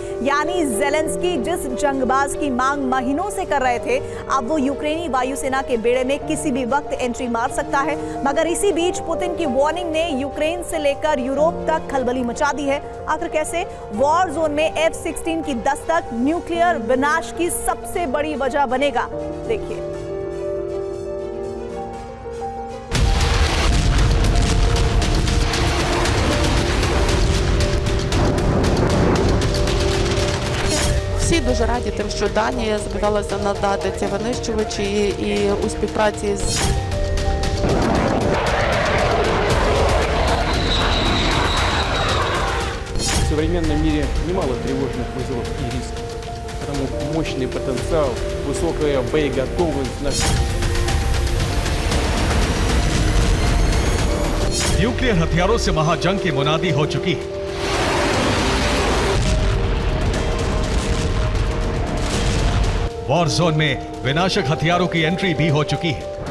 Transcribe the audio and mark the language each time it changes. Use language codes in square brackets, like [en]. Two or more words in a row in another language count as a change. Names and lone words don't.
[hi] यानी ज़ेलेंस्की जिस जंगबाज की मांग महीनों से कर रहे थे, अब वो यूक्रेनी वायुसेना के बेड़े में किसी भी वक्त एंट्री मार सकता है। मगर इसी बीच पुतिन की वार्निंग ने यूक्रेन से लेकर यूरोप तक खलबली मचा दी है। आखिर कैसे? [en] war zone [hi] में F-16 की दस्तक न्यूक्लियर विनाश की सबसे बड़ी वजह बनेगा, देखिए। [uk] Всі дуже раді тим, що Данія збиралася надати ці винищувачі і у співпраці з [ru] В современном мире немало тревожных вызовов и рисков, потому мощный потенциал, высокая боеготовность наших. [hi] न्यूक्लियर हथियारों से महाजंग की मुनादी हो चुकी है। [en] war zone [hi] में विनाशक हथियारों की एंट्री भी हो चुकी है।